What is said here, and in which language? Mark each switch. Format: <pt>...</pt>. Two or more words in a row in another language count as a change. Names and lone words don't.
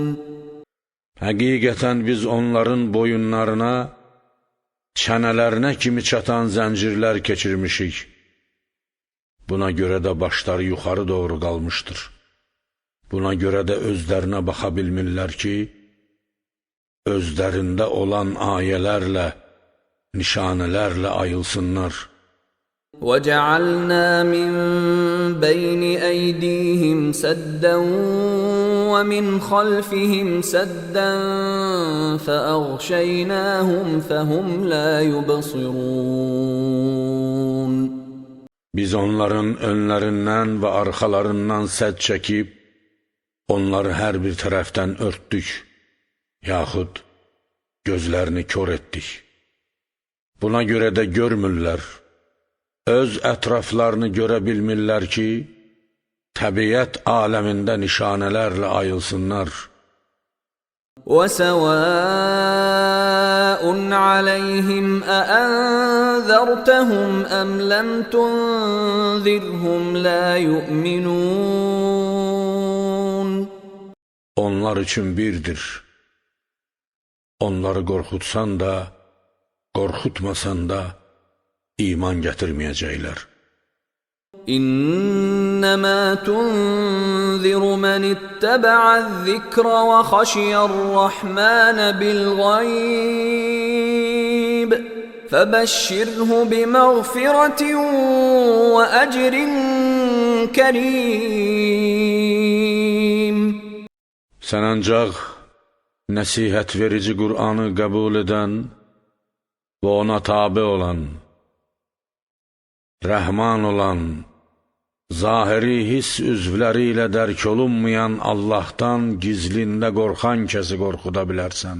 <az>Həqiqətən biz onların boyunlarına, çənələrinə kimi çatan zəncirlər keçirmişik. Buna görə də başları yuxarı doğru qalmışdır. Buna görə də özlərinə baxa bilmirlər ki, özlərində olan ayələrlə, nişanələrlə ayılsınlar.</az> <ar>وَجَعَلْنَا مِنْ بَيْنِ أَيْدِيهِمْ سَدًّا وَمِنْ خَلْفِهِمْ سَدًّا فَأَغْشَيْنَاهُمْ فَهُمْ لَا يُبْصِرُونَ.</ar> <az>Biz onların önlərindən və arxalarından sədd çəkib, onları hər bir tərəfdən örtdük, yaxud gözlərini kör etdik. Buna görə də görmürlər, öz ətraflarını görə bilmirlər ki, təbiət aləmində nişanələrlə ayılsınlar.</az> <ar>وَسَوَاءٌ عَلَيْهِمْ أَأَنذَرْتَهُمْ أَمْ لَمْ تُنذِرْهُمْ لَا يُؤْمِنُونَ.</ar> <az>onlar üçün birdir. Onları qorxutsan da, qorxutmasan da iman gətirməyəcəklər.</az> <ar>إنما تنذر من اتبع الذكر وخشي الرحمن بالغيب فبشره بمغفرة وأجر كريم.</ar> <az>Sən ancaq nəsihət verici Qur'anı qəbul edən və ona tabe olan, rəhman olan, zahiri hiss üzvləri ilə dərk olunmayan Allahdan gizlində qorxan kəsi qorxuda bilərsən.</az>